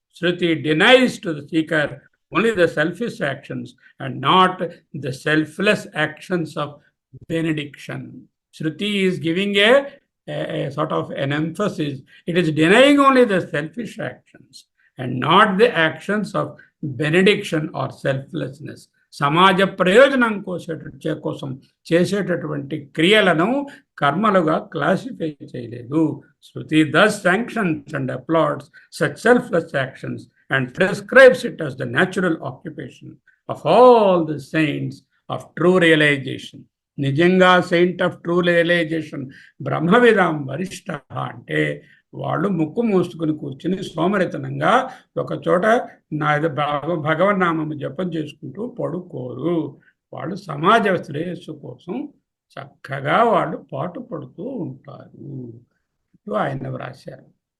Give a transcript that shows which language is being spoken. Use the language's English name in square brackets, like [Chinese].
[English] Shruti denies to the seeker only the selfish actions and not the selfless actions of benediction. Shruti is giving a sort of an emphasis. It is denying only the selfish actions and not the actions of benediction or selflessness. [Telugu] సమాజ ప్రయోజనం కోసం చేసేటటువంటి క్రియలను కర్మలుగా classify చేయలేదు. [English] Shruti thus sanctions and applauds such selfless actions and prescribes it as the natural occupation of all the saints of true realization. [Telugu] నిజంగా [English] saint of true realization [Sanskrit] బ్రహ్మవిదాం వరిష్ట [Telugu] అంటే వాళ్ళు ముక్కు మూసుకుని కూర్చుని సోమరితనంగా ఒక చోట భగవన్నామము జపం చేసుకుంటూ పడుకోరు. వాళ్ళు సమాజ శ్రేయస్సు కోసం చక్కగా వాళ్ళు పాటు పడుతూ ఉంటారు. ఆయన వ్రాశారు.